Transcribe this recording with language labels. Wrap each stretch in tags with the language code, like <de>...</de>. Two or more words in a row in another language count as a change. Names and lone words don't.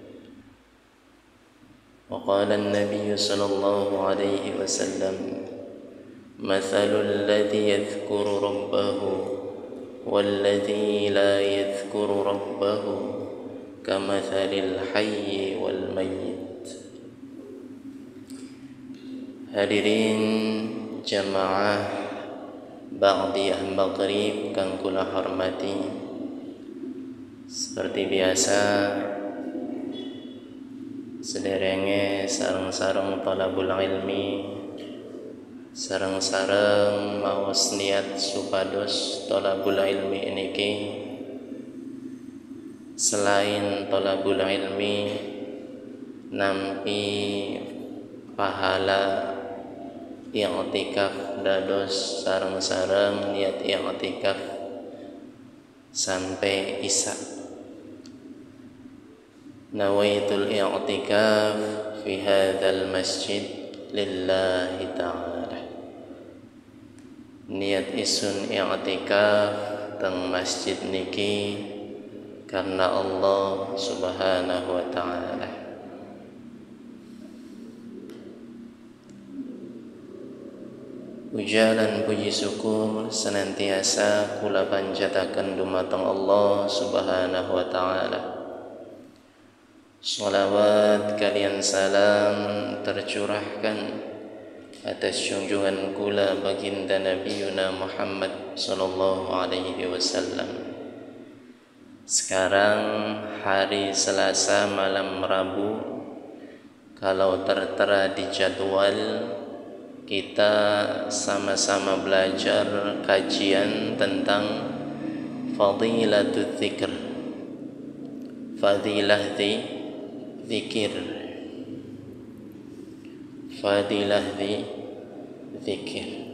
<ar>وقال النبي صلى الله عليه وسلم: مثل الذي يذكر ربه والذي لا يذكر ربه كمثل الحي والميت.</ar> <jv>Hadirin jamaah Ba'diyah Maghrib kang kula hormati,</jv> <id>seperti biasa</id> <jv>sederenge sareng-sareng</jv> <ar>طلب العلم,</ar> <jv>sareng-sareng maos niat supados</jv> <ar>طلب العلم</ar> <jv>niki selain</jv> <ar>طلب العلم</ar> <jv>nampi pahala i'tikaf dados sareng-sareng niat i'tikaf sampai isya.</jv> <ar>نويت الاعتكاف في هذا المسجد لله تعالى.</ar> <jv>Niat isun i'tikaf teng masjid niki karena</jv> <ar>الله سبحانه وتعالى.</ar> <jv>Puja lan puji syukur senantiasa kula panjataken dumateng</jv> <ar>الله سبحانه وتعالى.</ar> <jv>Shalawat kalian salam tercurahkan atas junjungan kula baginda Nabiuna Muhammad</jv> <ar>صلى الله عليه وسلم.</ar> <id>Sekarang hari Selasa malam Rabu, kalau tertera di jadwal kita sama-sama belajar kajian tentang</id> <ar>فضيلة الذكر,</ar> <id>fadilah dzikir, fadilah dzikir.</id>